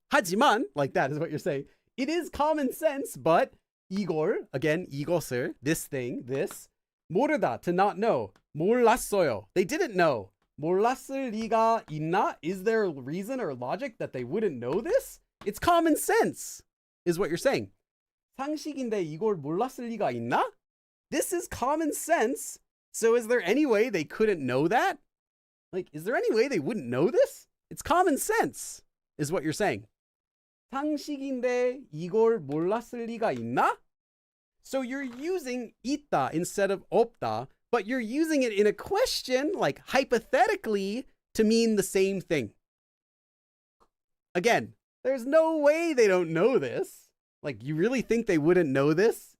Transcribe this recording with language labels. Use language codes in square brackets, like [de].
[ko] 하지만, [en] like that is what you're saying. It is common sense, but [ko] 이걸, [en] again, [ko] 이것을, [en] this thing, this, [ko] 모르다, [en] to not know. [ko] 몰랐어요. [en] They didn't know. [ko] 몰랐을 리가 있나? [en] Is there a reason or logic that they wouldn't know this? It's common sense, is what you're saying. [ko] 상식인데 이걸 몰랐을 리가 있나? [en] This is common sense. So is there any way they couldn't know that? Like, is there any way they wouldn't know this? It's common sense, is what you're saying. [ko] 상식인데 이걸 몰랐을 리가 있나? [en] So you're using 있다 instead of 없다, but you're using it in a question, like hypothetically, to mean the same thing. Again, there's no way they don't know this. Like, you really think they wouldn't know this?